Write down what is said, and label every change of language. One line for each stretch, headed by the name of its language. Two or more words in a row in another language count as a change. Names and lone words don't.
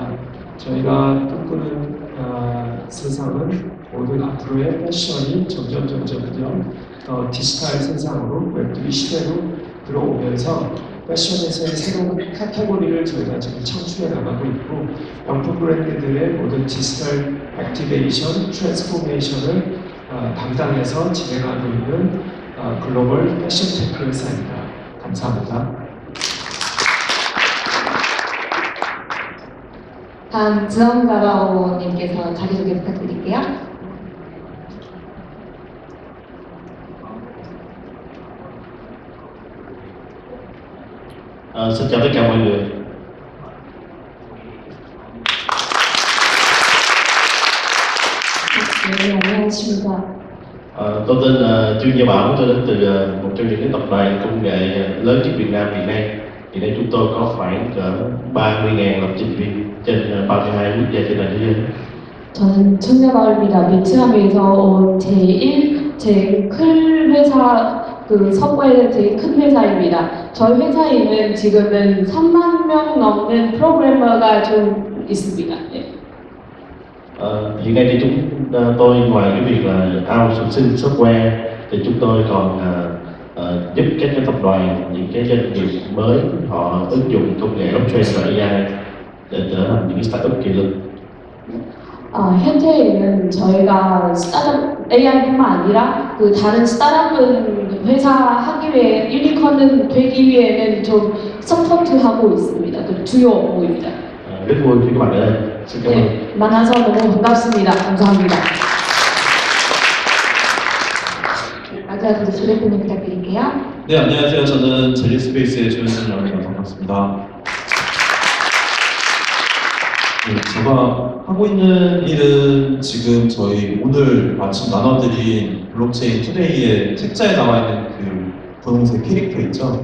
Korean: 저희가 꿈꾸는 세상은 모든 앞으로의 패션이 점점 디지털 세상으로 웹3 시대로 들어오면서 패션에서의 새로운 카테고리를 저희가 지금 창출해 나가고 있고 명품 브랜드들의 모든 디지털 액티베이션, 트랜스포메이션을 담당해서 진행하고 있는 글로벌 패션 테크 회사입니다. 감사합니다. 다음 지성자바오님께서 자기소개 부탁드릴게요.
Vietnamese: Xin chào tất cả mọi người.
Korean: 네, 안녕하십니까.
Vietnamese: Tôi tên là Trương Gia Bảo, tôi đến từ một trong những tập đoàn công nghệ lớn nhất Việt Nam hiện nay. Hiện nay chúng tôi có khoảng cỡ 30.000 lập trình viên trên 32 quốc gia trên toàn thế giới.
Korean: 저는 천재마을입니다. 베트남에서 온 제일 큰 회사, 그 서구의 제일 큰 회사입니다. 저희 회사에는 지금은 3만 명 넘는 프로그래머가 좀 있습니다. 네.
Vietnamese: Hiện nay thì tôi ngoài cái việc là outsourcing sinh software thì chúng tôi còn giúp các cái tập đoàn, những cái doanh nghiệp mới họ ứng dụng công nghệ blockchain và AI để trở thành những cái startup kỳ lân.
Korean: 현재에는 저희가 스타트업 AI뿐만 아니라 그 다른 스타트업은 회사 하기 위해 유니콘은 되기 위해는 좀 서포트하고 있습니다. 또 주요 업무입니다.
Vietnamese: Rất vui khi các bạn ở đây. Xin cảm ơn.
Korean: 네, 만나서 너무 반갑습니다. 감사합니다. 마지막으로 조 대표님 부탁드릴게요. 네, 안녕하세요. 저는 젤리스페이스의 조현진이라고 합니다. 반갑습니다. 네, 제가 하고 있는 일은 지금 저희 오늘 마침 나눠드린 블록체인 투데이의 책자에 나와 있는 그 분홍색 캐릭터 있죠?